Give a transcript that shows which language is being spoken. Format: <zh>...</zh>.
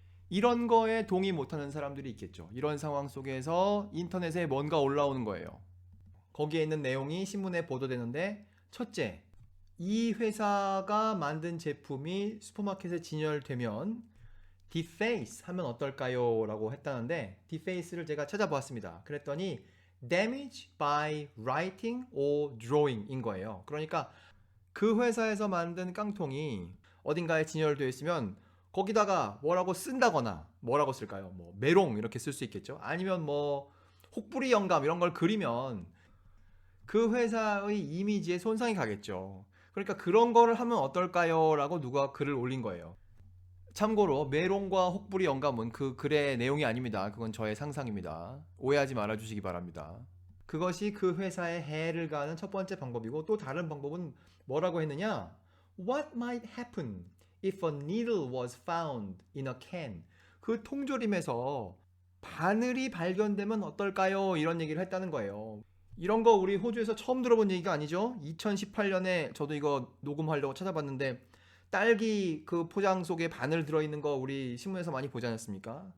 <ko>이런 거에 동의 못하는 사람들이 있겠죠. 이런 상황 속에서 인터넷에 뭔가 올라오는 거예요. 거기에 있는 내용이 신문에 보도되는데, 첫째, 이 회사가 만든 제품이 슈퍼마켓에 진열되면 deface 하면 어떨까요? 라고 했다는데, deface를 제가 찾아보았습니다.</ko> <en>그랬더니 damage by writing or drawing</en> <ko>인 거예요. 그러니까 그 회사에서 만든 깡통이 어딘가에 진열되어 있으면 거기다가 뭐라고 쓴다거나, 뭐라고 쓸까요? 뭐 메롱 이렇게 쓸 수 있겠죠. 아니면 뭐 혹부리 영감 이런 걸 그리면 그 회사의 이미지에 손상이 가겠죠. 그러니까 그런 거를 하면 어떨까요? 라고 누가 글을 올린 거예요. 참고로 메롱과 혹부리 영감은 그 글의 내용이 아닙니다. 그건 저의 상상입니다. 오해하지 말아주시기 바랍니다. 그것이 그 회사에 해를 가하는 첫 번째 방법이고, 또 다른 방법은 뭐라고 했느냐?</ko> <en>What might happen if a needle was found in a can?</en> <ko>그 통조림에서 바늘이 발견되면 어떨까요? 이런 얘기를 했다는 거예요. 이런 거 우리 호주에서 처음 들어본 얘기가 아니죠? 2018년에 저도 이거 녹음하려고 찾아봤는데 딸기 그 포장 속에 바늘 들어있는 거 우리 신문에서 많이 보지 않았습니까?</ko>